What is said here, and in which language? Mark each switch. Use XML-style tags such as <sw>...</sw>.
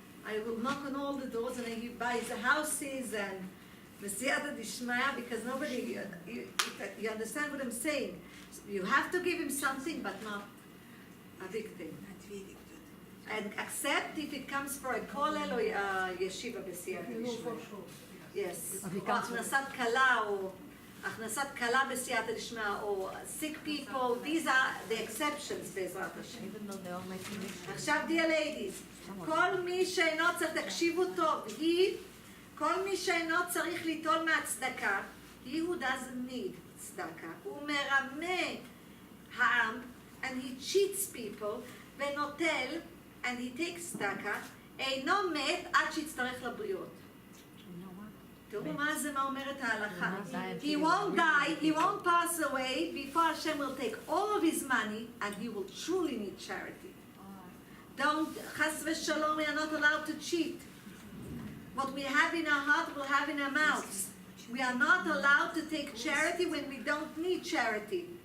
<en>I will knock on all the doors and then he buys the houses and Mesiyata Dishmaya, because nobody, you understand what I'm saying? You have to give him something, but not a big thing. And accept if it comes for a kollel or a yeshiva בסייעתא דשמיא. Yes.</en> <he>או הכנסת כלה, או הכנסת כלה בסייעתא דשמיא, או</he> <en>sick people, these are the exceptions</en> <he>בעזרת השם.</he> <en>Even though they're all making mishnah.</en> <he>עכשיו,</he> <en>dear ladies,</en> <he>כל מי שאינו צריך, תקשיבו טוב, כל מי שאינו צריך ליטול מהצדקה,</he> <en>he who doesn't need</en> <he>צדקה, הוא מרמה העם,</he> <en>and he cheats people,</en> <he>ונוטל,</he> <en>and he takes</en> <he>צדקה, אינו מת עד שיצטרך לבריות. תראו מה זה, מה אומרת ההלכה.</he> <en>He won't die, he won't pass away, before Hashem will take all of his money, and he will truly need charity. Don't, chas v'shalom, we are not allowed to cheat. What we have in our heart, we'll have in our mouths. We are not allowed to take charity when we don't need charity.</en>